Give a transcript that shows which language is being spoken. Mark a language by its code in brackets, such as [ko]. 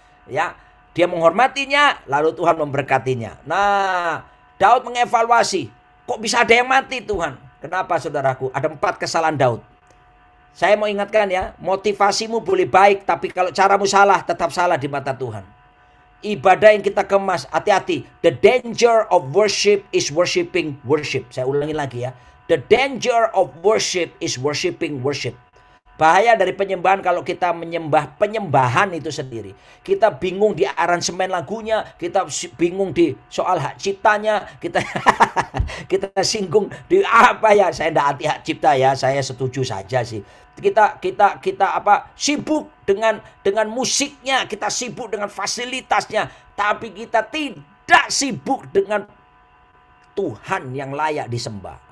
[id] Ya, dia menghormatinya, lalu Tuhan memberkatinya. Nah, Daud mengevaluasi, kok bisa ada yang mati Tuhan? Kenapa saudaraku? Ada 4 kesalahan Daud. Saya mau ingatkan ya, motivasimu boleh baik, tapi kalau caramu salah, tetap salah di mata Tuhan. Ibadah yang kita kemas, hati-hati. [en] The danger of worship is worshiping worship. [id] Saya ulangi lagi ya. [en] The danger of worship is worshiping worship. [id] Bahaya dari penyembahan kalau kita menyembah penyembahan itu sendiri. Kita bingung di aransemen lagunya, kita bingung di soal hak ciptanya, kita singgung di apa ya? Saya tidak anti hak cipta ya, saya setuju saja sih. Kita sibuk dengan musiknya, kita sibuk dengan fasilitasnya, tapi kita tidak sibuk dengan Tuhan yang layak disembah.